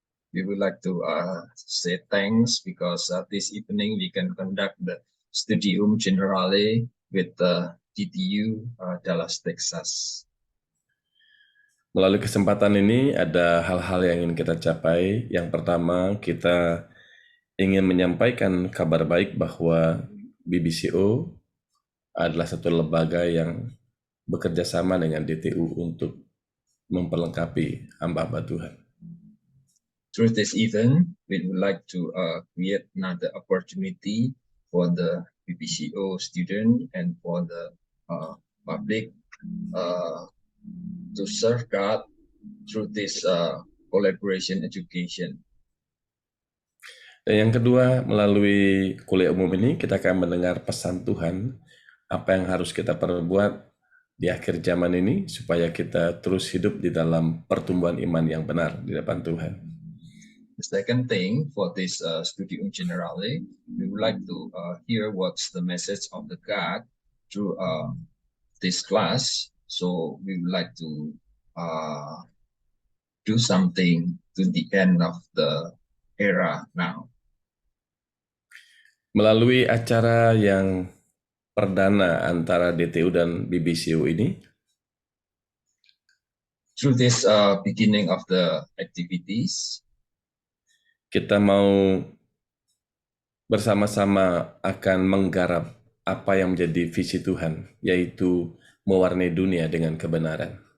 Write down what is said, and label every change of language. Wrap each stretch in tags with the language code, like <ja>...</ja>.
<en>We would like to say thanks because this evening we can conduct the Studium Generale with the DTU Dallas, Texas.</en> <id>Melalui kesempatan ini ada hal-hal yang ingin kita capai. Yang pertama, kita ingin menyampaikan kabar baik bahwa BBCO adalah satu lembaga yang bekerja sama dengan DTU untuk memperlengkapi hamba-hamba Tuhan.</id> <en>Through this event, we would like to create another opportunity for the BBCO student and for the public to serve God through this collaboration education.</en> <id>Dan yang kedua, melalui kuliah umum ini kita akan mendengar pesan Tuhan, apa yang harus kita perbuat di akhir zaman ini supaya kita terus hidup di dalam pertumbuhan iman yang benar di depan Tuhan.</id> <en>The second thing for this Studium Generale, we would like to hear what's the message of the God through this class. So we would like to do something to the end of the era now.</en> <id>Melalui acara yang perdana antara DTU dan BBCU ini,</id> <en>through this beginning of the activities,</en> <id>kita mau bersama-sama akan menggarap apa yang menjadi visi Tuhan, yaitu mewarnai dunia dengan kebenaran.</id>